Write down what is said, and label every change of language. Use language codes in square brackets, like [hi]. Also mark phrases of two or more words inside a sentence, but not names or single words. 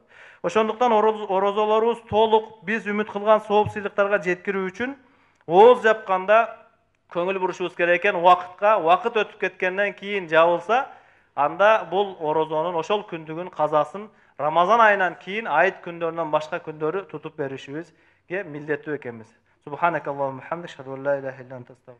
[ky] Ошондуктан орозолорубуз толук биз үмүт кылган сооп сыйлыктарга жеткирүү үчүн ооз жапканда көңүл бурушубуз керек экен. Вакыт өтүп кеткенден кийин жабылса, анда бул орозонун ошол күндүгүн казасын Рамазан айынан кийин айт күндөрүнөн башка күндөрү тутуп беришибизге милдеттүү экенбиз. [ar] سبحانك اللهم حمدك أشهد أن لا إله إلا أنت أستغفرك.